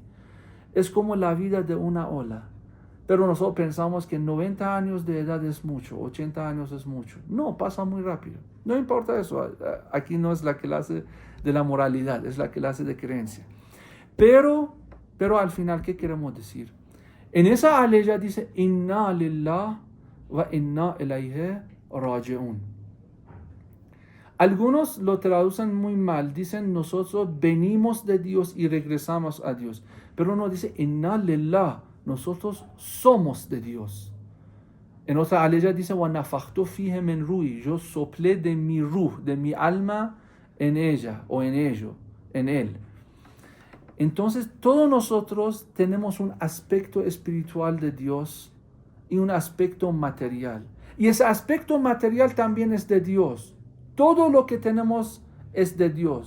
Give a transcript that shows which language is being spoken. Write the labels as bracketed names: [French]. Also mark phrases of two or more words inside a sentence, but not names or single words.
[Spanish] Es como la vida de una ola. Pero nosotros pensamos que 90 años de edad es mucho, 80 años es mucho. No, pasa muy rápido. No importa eso. Aquí no es la clase de la moralidad, es la clase de creencia. Pero al final, ¿qué queremos decir? En esa aleya dice, [Arabic] إنا لله وإنا إليه راجعون. [Spanish] Algunos lo traducen muy mal, dicen nosotros venimos de Dios y regresamos a Dios. Pero no dice, [Arabic] إنا لله. [Spanish] Nosotros somos de Dios. En otra aleya dice, [Arabic] وَنَفَخْتُ فِيهِ مِنْ رُوحِي. [Spanish] Yo soplé de mi ruh, de mi alma en ella o en ello, en él. Entonces, todos nosotros tenemos un aspecto espiritual de Dios y un aspecto material. Y ese aspecto material también es de Dios. Todo lo que tenemos es de Dios.